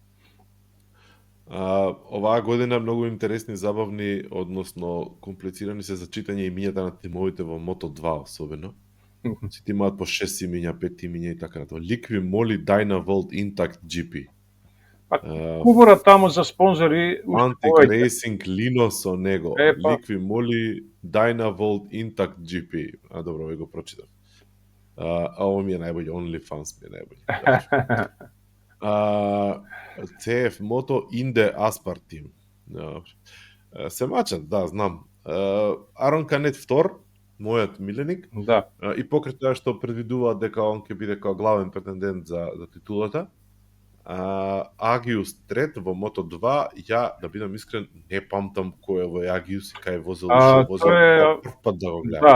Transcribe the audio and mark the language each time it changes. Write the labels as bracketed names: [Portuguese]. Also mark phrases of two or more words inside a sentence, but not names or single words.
[Macedonian] Оваа година многу интересни, забавни, односно комплицирани се за читање имињата на тимовите во Moto2 особено. Сите имаат по 6 имиња, 5 имиња и така натаму. Liqui Moly, Dynavolt, Intact GP. Кубора таму за спонзори Antic Racing, Lino со него. Liqui Moly, Dynavolt, Intact GP. Добро, ве го прочитам. [Serbian] Ово ми е најбоље, OnlyFans ми е најбоље. [Macedonian] CF Moto Inde Aspar Team. Се мачат, да, знам. Арон Канет втор, мојот миленик. Да. И покрај тоа што предвидуваат дека он ќе биде како главен претендент за титулата. Агиус трет во Мото2, ја да бидам искрен не памтам кој е во Агиус и кај возел, што возел прв пат да го гледам.